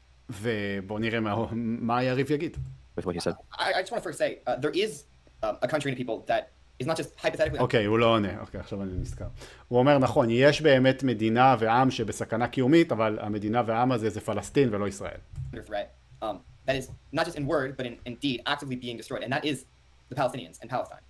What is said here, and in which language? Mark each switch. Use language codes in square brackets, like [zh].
[he] ובואו נראה מה היריב יגיד. [en] With what he said. I just want to first say, there is a country and people that is not just hypothetically... [he] אוקיי, הוא לא עונה. אוקיי, עכשיו אני נזכר. הוא אומר, נכון, יש באמת מדינה ועם שבסכנה קיומית, אבל המדינה והעם הזה זה פלסטין ולא ישראל. [en] That is not just in word, but in deed, actively being destroyed. And that is the Palestinians and Palestine.